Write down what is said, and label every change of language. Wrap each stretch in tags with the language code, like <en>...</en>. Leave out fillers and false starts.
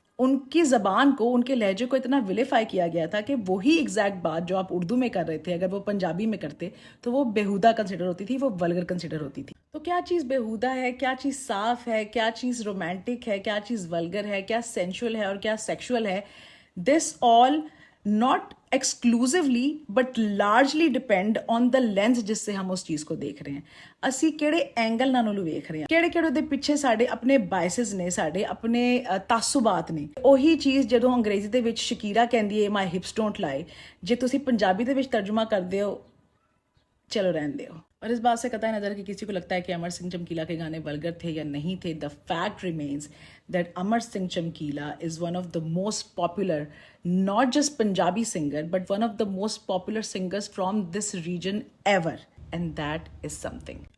<hi>उनकी ज़बान को, उनके लहजे को इतना विलेफाई किया गया था कि वही एग्जैक्ट बात जो आप उर्दू में कर रहे थे, अगर वो पंजाबी में करते तो वो बेहुदा कंसिडर होती थी, वो वल्गर कंसिडर होती थी. तो क्या चीज़ बेहुदा है, क्या चीज़ साफ है, क्या चीज़ रोमांटिक है, क्या चीज़ वल्गर है, क्या सेंशुअल है और क्या सेक्शुअल है,</hi> <en>this all not exclusively but largely depend on the lens</en> <hi>जिससे हम उस चीज़ को देख रहे हैं.</hi> <pa>ਅਸੀਂ ਕਿਹੜੇ ਐਂਗਲ ਨਾਲ ਉਹਨੂੰ ਵੇਖ ਰਹੇ ਹਾਂ, ਕਿਹੜੇ ਉਹਦੇ ਪਿੱਛੇ ਸਾਡੇ ਆਪਣੇ ਬਾਇਸਸ ਨੇ, ਸਾਡੇ ਆਪਣੇ ਤਾਸੁਬਾਤ ਨੇ. ਉਹੀ ਚੀਜ਼ ਜਦੋਂ ਅੰਗਰੇਜ਼ੀ ਦੇ ਵਿੱਚ ਸ਼ਕੀਰਾ ਕਹਿੰਦੀ ਹੈ</pa> <en>my hips don't lie,</en> <pa>ਜੇ ਤੁਸੀਂ ਪੰਜਾਬੀ ਦੇ ਵਿੱਚ ਤਰਜਮਾ ਕਰਦੇ ਹੋ,</pa> <hi>चलो रहने दो. और इस बात से कतई नज़र कि किसी को लगता है कि अमर सिंह चमकीला के गाने वल्गर थे या नहीं थे,</hi> <en>The fact remains that Amar Singh Chamkila is one of the most popular, not just Punjabi singer but one of the most popular singers from this region ever, and that is something.</en>